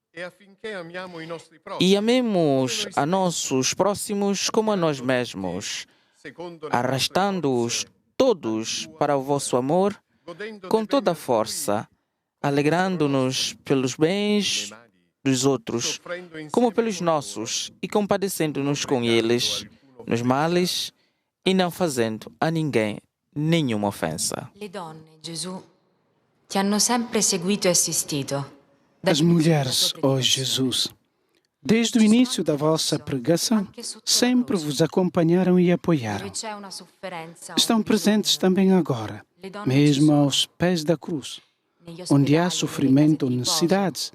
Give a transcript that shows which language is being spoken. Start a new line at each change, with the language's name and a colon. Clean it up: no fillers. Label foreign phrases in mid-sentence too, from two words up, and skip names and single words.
Portuguese: E amemos a nossos próximos como a nós mesmos, arrastando-os todos para o vosso amor com toda a força, alegrando-nos pelos bens dos outros, como pelos nossos, e compadecendo-nos com eles nos males e não fazendo a ninguém nenhuma ofensa.
Italian: Le donne, Gesù, ti hanno sempre seguito e assistito.
Portuguese: As mulheres, ó Jesus, desde o início da vossa pregação, sempre vos acompanharam e apoiaram. Estão presentes também agora, mesmo aos pés da cruz, onde há sofrimento ou necessidades.